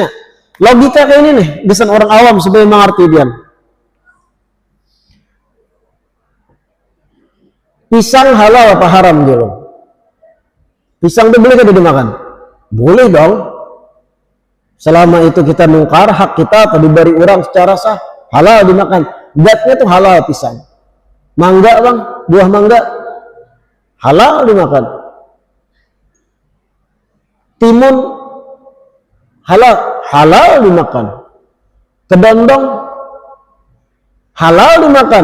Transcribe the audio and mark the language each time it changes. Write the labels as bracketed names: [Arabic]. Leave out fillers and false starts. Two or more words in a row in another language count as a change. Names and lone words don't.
[Indonesian] Logika kayak ini nih, bisan orang awam supaya mengerti dia. Pisang halal apa haram dulu? Pisang itu boleh kan dimakan? Boleh dong. Selama itu kita nungkar hak kita atau diberi orang secara sah, halal dimakan. Zatnya tuh halal pisang. Mangga bang, buah mangga halal dimakan. Timun halal dimakan. Kedondong halal dimakan.